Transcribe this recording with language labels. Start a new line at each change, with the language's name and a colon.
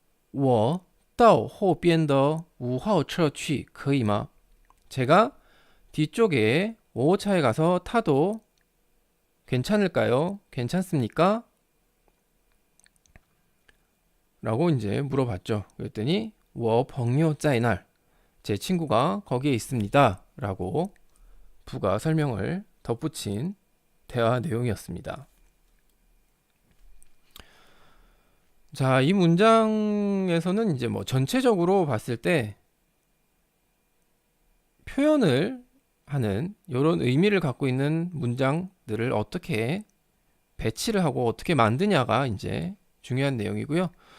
Chinese: 我到后边的5号车去可以吗?
Korean: 제가 뒤쪽에 5호차에 가서 타도 괜찮을까요? 괜찮습니까? 라고 이제 물어봤죠. 그랬더니
Chinese: 我朋友在那儿.
Korean: 제 친구가 거기에 있습니다. 라고 부가 설명을 덧붙인 대화 내용이었습니다. 자, 이 문장에서는 이제 뭐 전체적으로 봤을 때 표현을 하는 이런 의미를 갖고 있는 문장들을 어떻게 배치를 하고 어떻게 만드냐가 이제 중요한 내용이고요.